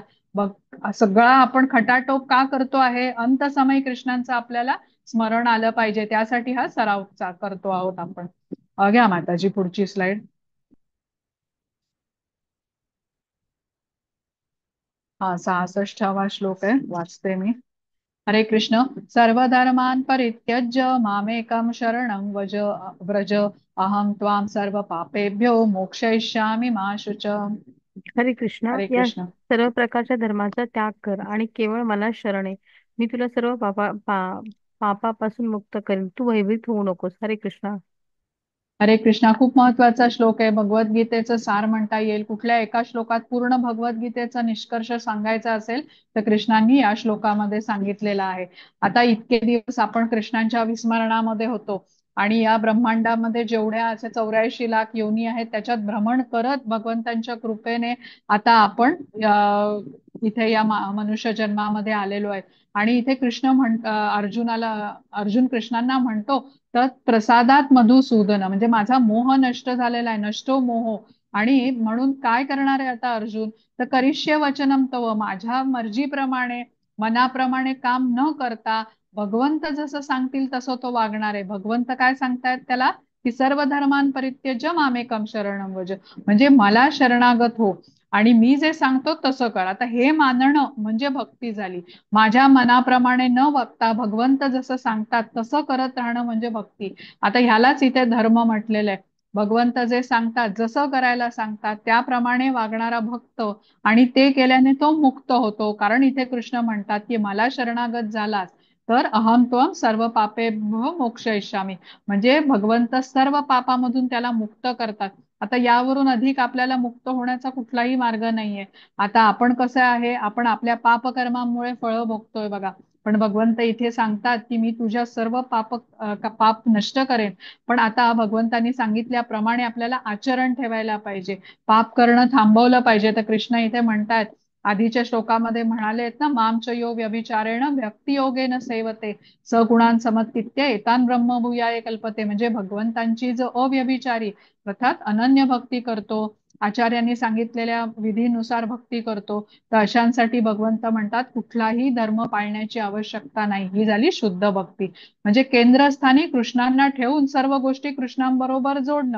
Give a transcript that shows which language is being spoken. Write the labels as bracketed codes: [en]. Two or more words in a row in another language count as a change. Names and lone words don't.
[mr] बघ, सगळा आपण खटाटोप का करतो आहे, अंत समय कृष्णांचं आपल्याला स्मरण आलं पाहिजे, त्यासाठी हा सराव करतो आहोत आपण. घ्या माताजी पुढची स्लाइड. हा, 66वा श्लोक आहे, वाचते मी. [sa] हरे कृष्ण. सर्वधर्मान् परित्यज्य मामेकं शरणं व्रज अहं त्वां सर्व पापेभ्यो मोक्षयिष्यामि मा शुच. हरे कृष्णा. हरे या कृष्ण. [mr] सर्व प्रकारच्या धर्माचा त्याग कर आणि केवळ मला शरण ये. मी तुला सर्व पापापासून मुक्त करेन. तू भयभीत होऊ नकोस. [sa] हरे कृष्णा. हरे कृष्णा. [mr] खूप महत्वाचा श्लोक आहे, भगवद्गीतेचं सार म्हणता येईल. कुठल्या एका श्लोकात पूर्ण भगवद्गीतेचा निष्कर्ष सांगायचा असेल तर कृष्णांनी या श्लोकामध्ये सांगितलेला आहे. आता इतके दिवस आपण कृष्णांच्या विस्मरणामध्ये होतो आणि या ब्रह्मांडामध्ये जेवढ्या अशा 84 लाख योनी आहेत त्याच्यात भ्रमण करत भगवंतांच्या कृपेने आता आपण इथे या मनुष्य जन्मामध्ये आलेलो आहे. आणि इथे कृष्ण अर्जुन कृष्णांना म्हणतो, तर [sa] प्रसादात मधुसूदन [mr] म्हणजे माझा मोह नष्ट झालेला आहे, [sa] नष्टो मोह. [mr] आणि म्हणून काय करणार आहे आता अर्जुन, तर [sa] करिष्ये वचनम तव, [mr] माझ्या मर्जीप्रमाणे मनाप्रमाणे काम न करता भगवंत जसं सांगतील तसं तो वागणार आहे. भगवंत काय सांगतायत त्याला, की [sa] सर्व धर्मान् परित्यज्य मामेकम शरणं व्रज, [mr] म्हणजे मला शरणागत हो आणि मी जे सांगतो तसं कर. आता हे मानणं म्हणजे भक्ती झाली. माझ्या मनाप्रमाणे न वागता भगवंत जसं सांगतात तसं करत राहणं म्हणजे भक्ती. आता ह्यालाच इथे धर्म म्हटलेलं आहे. भगवंत जे सांगतात, जसं करायला सांगतात त्याप्रमाणे वागणारा भक्त, आणि ते केल्याने तो मुक्त होतो. कारण इथे कृष्ण म्हणतात की मला शरणागत झालास तर [sa] अहम त्वम सर्व पापेभ्यो मोक्षयिष्यामी, [mr] म्हणजे भगवंत सर्व पापामधून त्याला मुक्त करतात. आता यावरून अधिक आपल्याला मुक्त होण्याचा कुठलाही मार्ग नाहीये. आता आपण कसं आहे, आपण आपल्या पापकर्मामुळे फळं भोगतोय बघा. पण भगवंत इथे सांगतात की मी तुझ्या सर्व पाप नष्ट करेन. पण आता भगवंतांनी सांगितल्याप्रमाणे आपल्याला आचरण ठेवायला पाहिजे, पाप करणं थांबवलं पाहिजे. तर कृष्ण इथे म्हणतात, आधीच्या श्लोकामध्ये म्हणालेत ना, [sa] मामच यो व्यभिचारेण भक्तियोगेन सेवते सगुणान समत्तित्य एतान ब्रह्मभूयाय कल्पते, [mr] म्हणजे भगवंतांची जो अव्यभिचारी अर्थात अनन्य भक्ती करतो, आचार्यांनी सांगितलेल्या विधीनुसार भक्ती करतो, तर अशांसाठी भगवंत म्हणतात कुठलाही धर्म पाळण्याची आवश्यकता नाही. ही झाली शुद्ध भक्ती. म्हणजे केंद्रस्थानी कृष्णांना ठेवून सर्व गोष्टी कृष्णांबरोबर जोडणं.